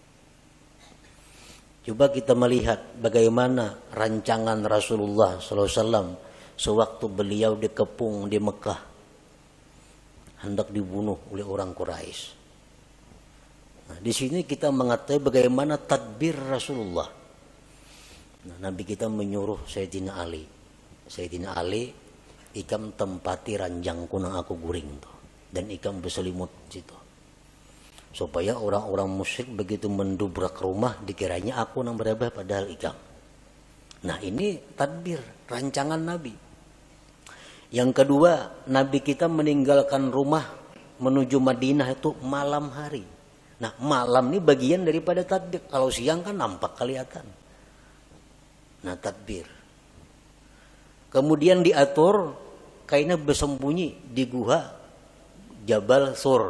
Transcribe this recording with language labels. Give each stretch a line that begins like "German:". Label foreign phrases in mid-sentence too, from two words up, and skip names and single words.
Indonesian: Coba kita melihat bagaimana rancangan Rasulullah SAW sewaktu beliau dikepung di Mekah. Hendak dibunuh oleh orang Quraisy. Nah, di sini kita mengetahui bagaimana tadbir Rasulullah. Nah, Nabi kita menyuruh Sayyidina Ali. Sayyidina Ali,
Banjar: ikam tempati ranjangku nang aku guring tuh.
Indonesian: Dan ikam berselimut situ. Supaya orang-orang musyrik begitu mendubrak rumah dikiranya aku nang berabah padahal ikam. Nah ini tadbir, rancangan Nabi. Yang kedua, Nabi kita meninggalkan rumah menuju Madinah itu malam hari. Nah malam ini bagian daripada tadbir. Kalau siang kan nampak kelihatan. Nah tadbir. Kemudian diatur kainnya bersembunyi di gua Jabal Sur.